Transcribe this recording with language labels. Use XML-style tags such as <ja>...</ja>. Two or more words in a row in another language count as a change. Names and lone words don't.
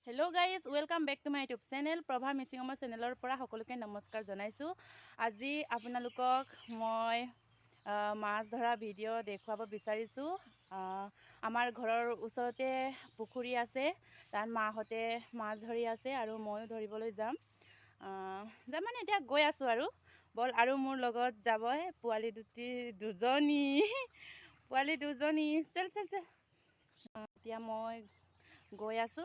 <en>hello guys welcome back to my YouTube channel प्रभा मिसिंगমৰ</en> <as>চেনেলৰ পৰা সকলোকে নমস্কাৰ জনাইছো। আজি আপোনালোকক মই মাছ ধৰা ভিডিঅ' দেখুৱাব বিচাৰিছো। আমাৰ ঘৰৰ ওচৰতে পুখুৰী আছে, তাত মাহঁতে মাছ ধৰি আছে আৰু ময়ো ধৰিবলৈ যাম। মানে এতিয়া গৈ আছো আৰু বল আৰু মোৰ লগত যাব পোৱালি দুজনী চল এতিয়া মই গৈ আছো।</as>